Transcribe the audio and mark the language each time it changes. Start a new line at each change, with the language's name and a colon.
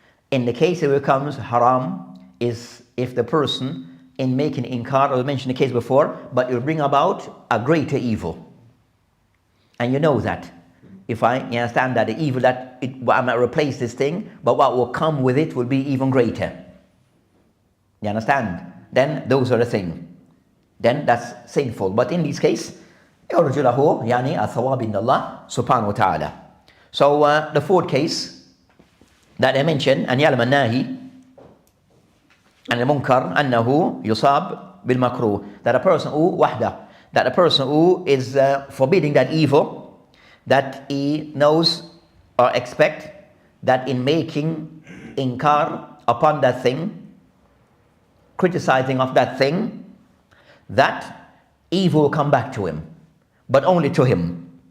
English: In the case it becomes haram is if the person in making inkar, or I mentioned the case before, but it will bring about a greater evil. And you know that. You understand that the evil that I might replace this thing, but what will come with it will be even greater. You understand? Then those are the things. Then that's sinful. But in this case,
Arabic: يرجو له يعني الثواب عند الله سبحانه وتعالى.
English: So the fourth case that I mentioned,
Arabic: أن يعلم الناهي عن المنكر أنه يصاب بالمكروه,
English: that a person who
Arabic: وحده,
English: that a person who is forbidding that evil, that he knows or expect that in making inkar upon that thing, criticizing of that thing, that evil will come back to him, but only to him.